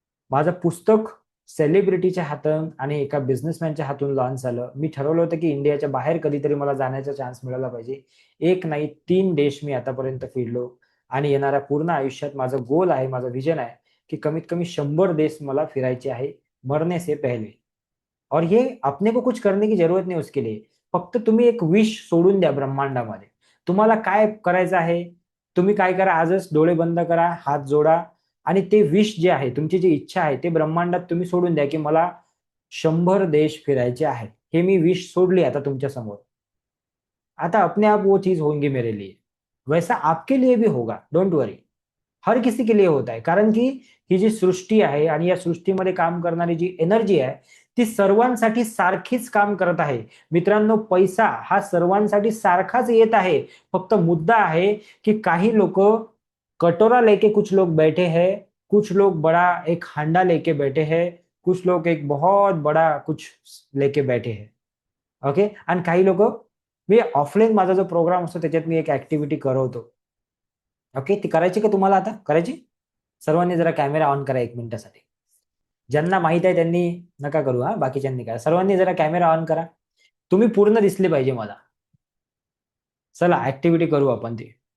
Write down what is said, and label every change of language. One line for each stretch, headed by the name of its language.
Marathi: माझं पुस्तक सेलिब्रिटीच्या हातून आणि एका बिझनेसमॅनच्या हातून लॉन्च झालं. मी ठरवलं होतं की इंडियाच्या बाहेर कधीतरी मला जाण्याचा चान्स मिळाला पाहिजे. एक नाही 3 देश मी आतापर्यंत फिरलो आणि येणाऱ्या पूर्ण आयुष्यात माझं गोल आहे, माझं विजन आहे की कमीत कमी 100 देश मला फिरायचे आहे
Hindi: मरने से पहले. और ये अपने को कुछ करने की जरूरत नाही उसके लिए.
Marathi: फक्त तुम्ही एक विश सोडून द्या ब्रह्मांडामध्ये. तुम्हाला काय करायचं आहे, तुम्ही काय करा, आजच डोळे बंद करा, हात जोडा आणि ते विश जे आहे, तुमची जी इच्छा आहे ते ब्रह्मांडात तुम्ही सोडून द्या की मला 100 देश फिरायचे आहेत. हे मी विश सोडली आता तुमच्या समोर.
Hindi: आता अपने आप वो चीज होंगी मेरे लिए. वैसा आपके लिए भी होगा, डोंट वरी. हर किसी के लिए
Marathi: होत आहे. कारण की ही जी सृष्टी आहे आणि या सृष्टीमध्ये काम करणारी जी एनर्जी आहे, ती सर्वांसाठी सारखीच काम करत आहे. मित्रांनो, पैसा हा सर्वांसाठी सारखाच येत आहे. फक्त मुद्दा आहे की काही लोक
Hindi: कटोरा लेके कुछ लोग बैठे हैं, कुछ लोग बड़ा एक हांडा लेके बैठे हैं, कुछ लोग एक बहुत बड़ा कुछ लेके बैठे हैं.
English: Okay.
Marathi: आणि काही लोक, मी ऑफलाईन माझा जो प्रोग्राम असतो त्याच्यात मी एक ऍक्टिव्हिटी करवतो. ओके, ती करायची का तुम्हाला आता? करायची? सर्वांनी जरा कॅमेरा ऑन करा 1 मिनिटासाठी. ज्यांना माहित आहे त्यांनी नका करू हां, बाकीच्यांनी करा. सर्वांनी जरा कॅमेरा ऑन करा. तुम्ही पूर्ण दिसले पाहिजे मला. चला ऍक्टिव्हिटी करू आपण ती.